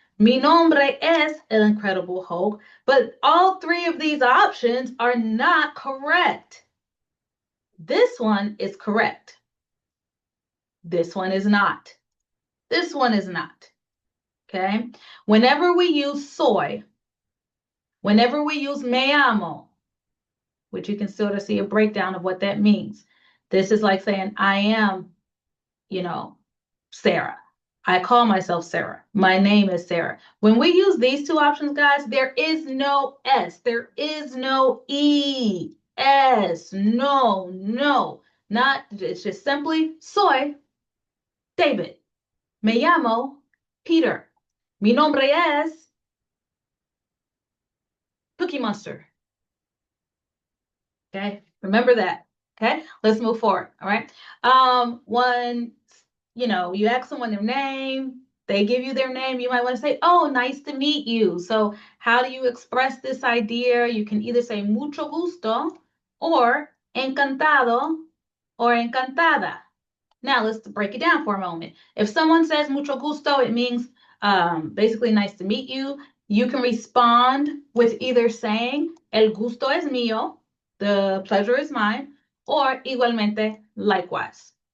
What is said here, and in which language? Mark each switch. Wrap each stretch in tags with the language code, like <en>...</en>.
<es>Mi nombre es el Incredible Hulk.</es> <en>But all three of these options are not correct. This one is correct. This one is not. This one is not. Okay. Whenever we use soy, whenever we use</en> <es>me amo,</es> <en>which you can sort of see a breakdown of what that means. This is like saying, I am, Sarah. I call myself Sarah. My name is Sarah. When we use these two options, guys, there is no S. There is no E. S. No, no. Not, it's just simply</en> <es>soy David. Me llamo Peter. Mi nombre es Cookie Monster.</es> <en>Okay, remember that. Okay, let's move forward. All right. When you ask someone their name, they give you their name, you might want to say, oh, nice to meet you. So how do you express this idea? You can either say</en> <es>mucho gusto</es> <en>or</en> <es>encantado</es> <en>or</en> <es>encantada.</es> <en>Now let's break it down for a moment. If someone says</en> <es>mucho gusto,</es> <en>it means basically nice to meet you. You can respond with either saying</en> <es>el gusto es mío,</es> <en>the pleasure is mine, or</en> <es>igualmente,</es> <en>likewise.</en>